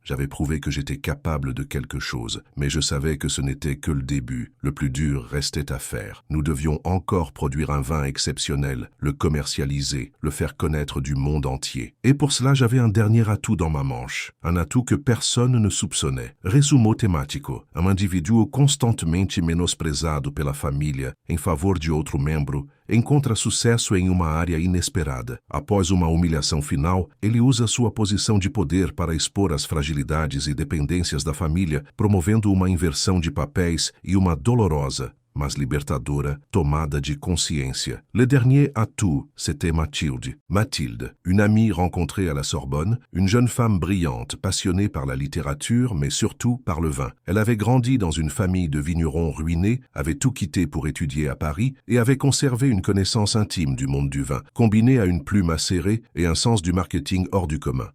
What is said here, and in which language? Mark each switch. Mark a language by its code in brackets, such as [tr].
[fr] J'avais prouvé que j'étais capable de quelque chose. Mais je savais que ce n'était que le début. Le plus dur restait à faire. Nous devions encore produire un vin exceptionnel, le commercialiser, le faire connaître du monde entier. Et pour cela, j'avais un dernier atout dans ma manche. Un atout que personne ne soupçonnait. [pt] Resumo temático. Um indivíduo constantemente menosprezado pela família em favor de outro membro encontra sucesso em uma área inesperada. Após uma humilhação final, ele usa sua posição de poder para expor as fragilidades e dependências da família, promovendo uma inversão de papéis e uma dolorosa, mas libertadora, tomada de consciência. [fr] Le dernier atout, c'était Mathilde. Mathilde, une amie rencontrée à la Sorbonne, une jeune femme brillante, passionnée par la littérature, mais surtout par le vin. Elle avait grandi dans une famille de vignerons ruinés, avait tout quitté pour étudier à Paris et avait conservé une connaissance intime du monde du vin, combinée à une plume acérée et un sens du marketing hors du commun.